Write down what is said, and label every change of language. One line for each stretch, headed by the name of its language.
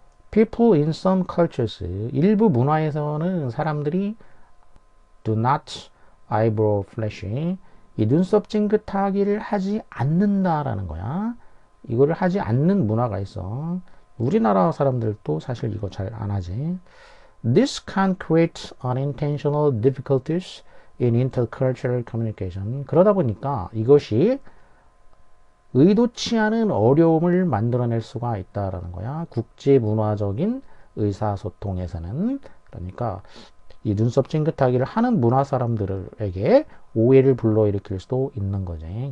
English: People in some cultures,
Korean: 일부 문화에서는 사람들이
English: do not eyebrow flashing,
Korean: 이 눈썹 찡긋하기를 하지 않는다라는 거야. 이거를 하지 않는 문화가 있어. 우리나라 사람들도 사실 이거 잘 안 하지.
English: This can create unintentional difficulties in intercultural communication.
Korean: 그러다 보니까 이것이 의도치 않은 어려움을 만들어낼 수가 있다라는 거야. 국제 문화적인 의사소통에서는. 그러니까 이 눈썹 찡긋하기를 하는 문화 사람들에게 오해를 불러일으킬 수도 있는 거지.